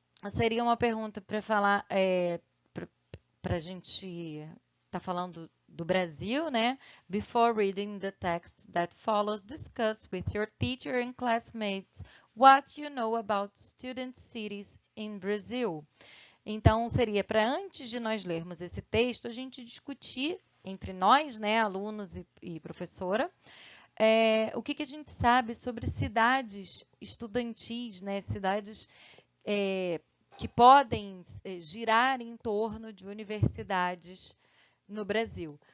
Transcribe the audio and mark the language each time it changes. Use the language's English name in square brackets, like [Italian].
[Portuguese] Seria uma pergunta para falar, para a gente tá falando do Brasil, né? [English] Before reading the text that follows, discuss with your teacher and classmates what you know about student cities in Brazil. [Portuguese] Então, seria para antes de nós lermos esse texto, a gente discutir entre nós, né, alunos e professora, o que a gente sabe sobre cidades estudantis, né, cidades que podem girar em torno de universidades no Brasil.